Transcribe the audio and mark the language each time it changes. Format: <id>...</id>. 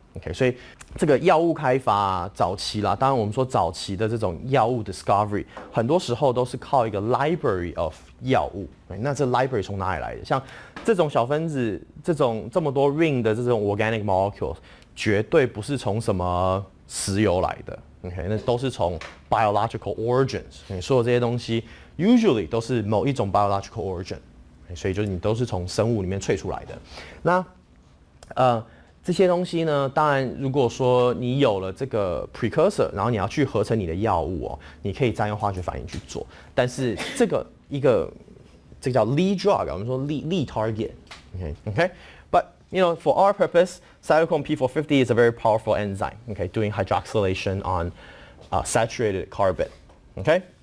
<zh>OK， 所以这个药物开发早期啦，当然我们说早期的这种药物 discovery， 很多时候都是靠一个 library of 药物。那这 library 从哪里来的？像这种小分子，这么多 ring 的这种 organic molecules， 绝对不是从什么石油来的。 OK， 那都是从 biological origins。所有这些东西。 Usually 都是某一种 biological origin， 所以就是你都是从生物里面萃出来的。那这些东西呢，当然如果说你有了这个 precursor， 然后你要去合成你的药物你可以再用化学反应去做。但是这个叫</zh> <en>lead drug，</en> <zh>我们说</zh> <en>lead target，OK， But you know, for our purpose, cytochrome P450 is a very powerful enzyme, okay, doing hydroxylation on saturated carbon, okay.</en>